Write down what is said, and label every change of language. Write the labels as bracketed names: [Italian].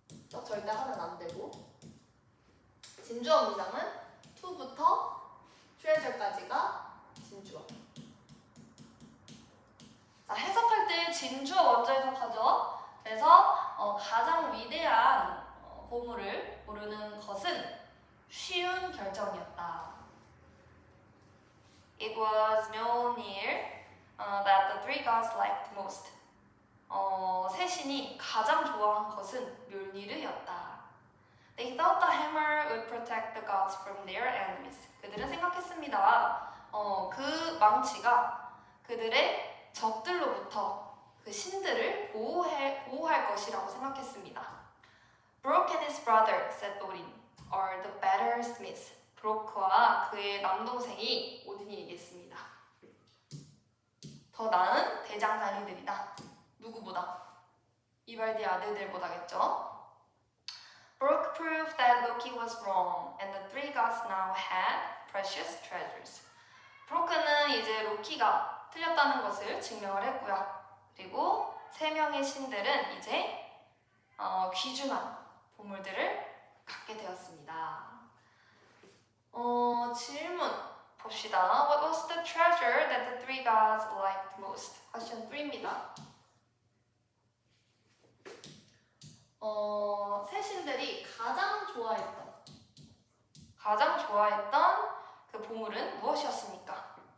[Korean] 절대 하면 안 되고. 진주어 문장은 to부터 treasure까지가 진주어. 자, 해석할 때 진주어 먼저 해석하죠. 그래서 가장 위대한 보물을 고르는 것은 쉬운 결정이었다. [English] It was Mjolnir that the three gods liked most. [Korean] 세 신이 가장 좋아한 것은 멸니르였다. [English] They thought the hammer would protect the gods from their enemies. [Korean] 그들은 생각했습니다. 그 망치가 그들의 적들로부터 그 신들을 보호할 것이라고 생각했습니다. [English] Brooke and his brother, said Odin, are the better smiths. [Korean] 브로크와 그의 남동생이 오딘이 얘기했습니다. 더 나은 대장장이들이다. 누구보다? 이발디 아들들보다겠죠? [English] Brooke proved that Loki was wrong, and the three gods now had precious treasures. [Korean] 브로크는 이제 로키가 틀렸다는 것을 증명을 했고요. 그리고 세 명의 신들은 이제 귀중한 보물들을 갖게 되었습니다. 질문 봅시다. [English] What was the treasure that the three gods liked most? [Korean] Question 3입니다. 세 신들이 가장 좋아했던 그 보물은 무엇이었습니까?